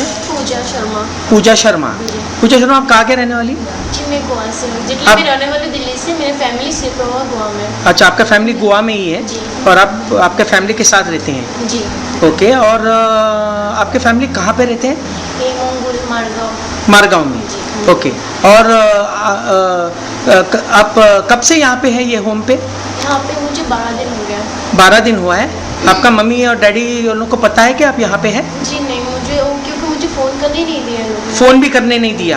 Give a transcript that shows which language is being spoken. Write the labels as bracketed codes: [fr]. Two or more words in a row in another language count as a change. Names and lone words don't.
[hi] पूजा शर्मा। पूजा शर्मा। पूजा शर्मा, आप कहाँ के रहने वाली? जी मैं गोवा से हूँ। जितनी भी रहने वाली दिल्ली से, मेरी फैमिली शिफ्ट हुआ गोवा में। अच्छा, आपका फैमिली गोवा में ही है और आप आपके फैमिली के साथ रहते हैं? जी। ओके, और आपके फैमिली कहाँ पे रहते हैं? ये मंगुल मारगांव। मारगांव में। ओके, और आप कब से यहाँ पे है ये होम पे? यहाँ पे मुझे 12 दिन हो गया। 12 दिन हुआ है। आपका मम्मी और डैडी उन लोग को पता है कि आप यहाँ पे हैं? जी नहीं, मुझे क्योंकि मुझे फ़ोन करने नहीं दिया लोगों ने। फ़ोन भी करने नहीं दिया।